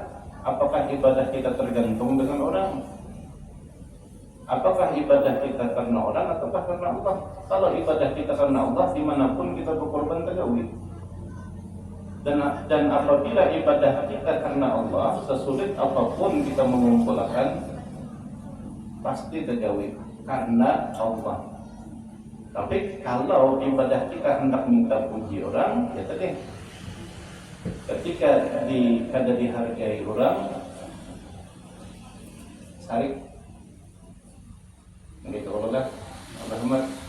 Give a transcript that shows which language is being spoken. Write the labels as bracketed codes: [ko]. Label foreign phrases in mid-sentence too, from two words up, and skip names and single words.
[id] Apakah ibadah kita tergantung dengan orang? Apakah ibadah kita karena orang ataukah karena Allah? Kalau ibadah kita karena Allah, dimanapun kita berkorban tergawi. Dan apabila ibadah kita karena Allah, sesulit apapun kita mengumpulkan, pasti tergawi karena Allah. Tapi kalau ibadah kita hendak minta puji orang, ya tadi ketika kada dihargai orang, sarik begitu Allah. Rahmat.